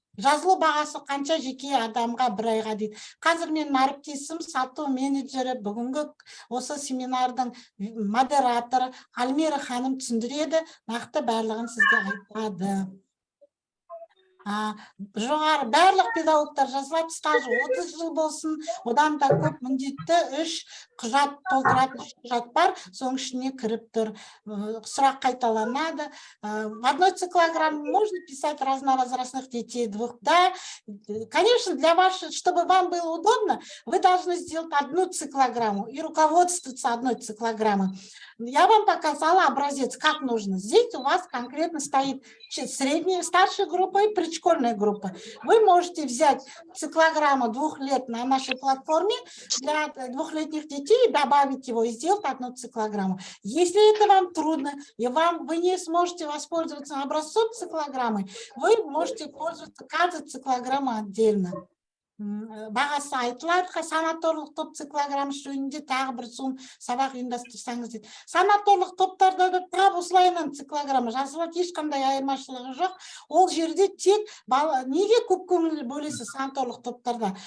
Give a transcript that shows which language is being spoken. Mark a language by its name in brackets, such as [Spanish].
[Kazakh] жазылу бағасы қанша жеке адамға бір айға дейді. Қазір менің әріптесім сату менеджері бүгінгі осы семинардың модераторы Альмира ханым түсіндіреді, нақты барлығын сізге айтады. Жоғары барлық педагогтар жазылады, стажы 30 жыл болсын, одан да көп міндетті 3 құжат толтыратын құжат бар, соның ішіне кіріп тұр. Сұрақ қайталанады. [Russian] В одной циклограмме можно писать разновозрастных детей двух, да. Конечно, для вас, чтобы вам было удобно, вы должны сделать одну циклограмму и руководствоваться одной циклограммой. Я вам показала образец, как нужно. Здесь у вас конкретно стоит средняя, старшая группа и предшкольная группа. Вы можете взять циклограмму 2 лет на нашей платформе для 2-летних детей и добавить его и сделать одну циклограмму. Если это вам трудно и вы не сможете воспользоваться образцом циклограммы, вы можете пользоваться каждой циклограммой отдельно. [Kazakh] Бағасы айтылады, санаторлық топ циклограммы жөнінде тағы бір соң сабақ ұйымдастырсаңыз дейді. Санаторлық топтарда да тап осылайынан циклограмма жазылады, ешқандай айырмашылығы жоқ. Ол жерде тек неге көп көңіл бөлесіз санаторлық топтарда?